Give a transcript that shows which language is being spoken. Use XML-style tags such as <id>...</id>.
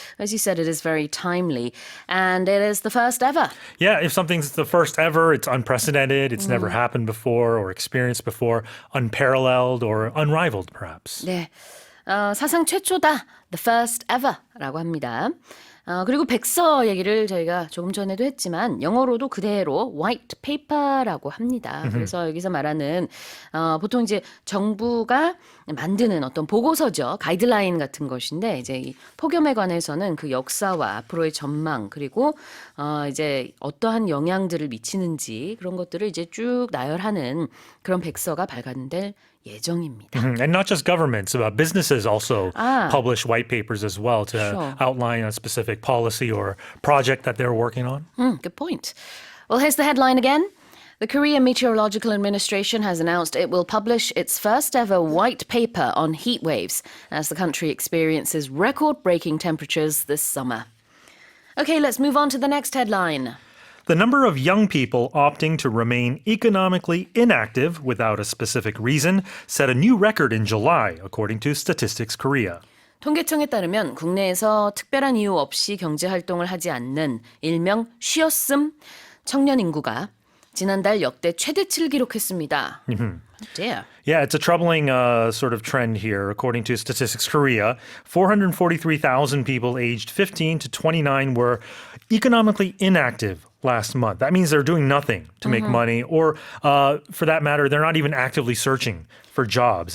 <en>As you said, it is very timely. And it is the first ever. Yeah, if something's the first ever, it's unprecedented, it's never happened before or experienced before, unparalleled or unrivaled perhaps.</en> <ko>네, 사상 최초다.</ko> <en>The first ever</en> <ko>라고 합니다. 그리고 백서 얘기를 저희가 조금 전에도 했지만 영어로도 그대로 white paper라고 합니다. 그래서 여기서 말하는 보통 이제 정부가 만드는 어떤 보고서죠. 가이드라인 같은 것인데 이제 이 폭염에 관해서는 그 역사와 앞으로의 전망 그리고 이제 어떠한 영향들을 미치는지 그런 것들을 이제 쭉 나열하는 그런 백서가 발간될 예정입니다.</ko> <en>And not just governments, businesses also publish white papers as well to outline a specific policy or project that they're working on. Good point. Well, here's the headline again. The Korea Meteorological Administration has announced it will publish its first ever white paper on heat waves as the country experiences record-breaking temperatures this summer. Okay, let's move on to the next headline. The number of young people opting to remain economically inactive without a specific reason set a new record in July, according to Statistics Korea.</en> <ko>통계청에 따르면 국내에서 특별한 이유 없이 경제 활동을 하지 않는 일명 쉬었음 청년 인구가 지난달 역대 최대치를 기록했습니다.</ko> <en>dear. Yeah, it's a troubling sort of trend here. According to Statistics Korea, 443,000 people aged 15 to 29 were economically inactive last month. That means they're doing nothing to make money, or for that matter, they're not even actively searching for jobs.</en>